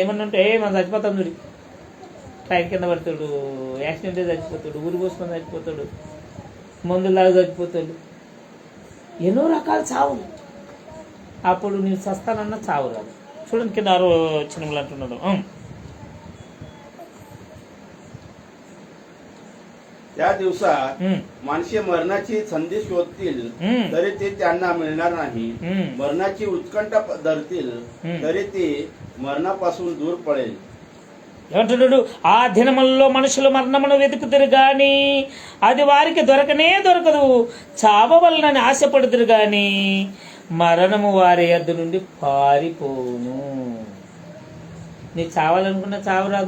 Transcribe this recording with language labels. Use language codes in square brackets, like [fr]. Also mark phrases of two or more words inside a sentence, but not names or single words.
[te] ఏమన్నా ఉంటే మనం చచ్చిపోతాం చూడి, ట్రైన్ కింద పడతాడు, యాక్సిడెంట్ చచ్చిపోతాడు, ఊరి పోసుకొని చచ్చిపోతాడు, మందులాగా చచ్చిపోతాడు, ఎన్నో రకాల చావులు. అప్పుడు నీవు చస్తానన్న చావు రాదు. చూడండి కింద 6వ వచనంలో అంటున్నాడు, [mr] त्या दिवसात माणसे मरणाची संधी शोधतील तरी ते त्यांना मिळणार नाही. मरणाची उत्कंठा धरतील तरी ते मरणापासून दूर पडेल. [te] ఏమంటున్నాడు? ఆ దినములలో మనుషులు మరణమును వెతుకుతురు గాని అది వారికి దొరకనే దొరకదు, చావవలనని ఆశపడుతురు గాని మరణము వారి యొద్ద నుండి పారిపోను. నీ చావాలనుకున్నా చావు రాదు.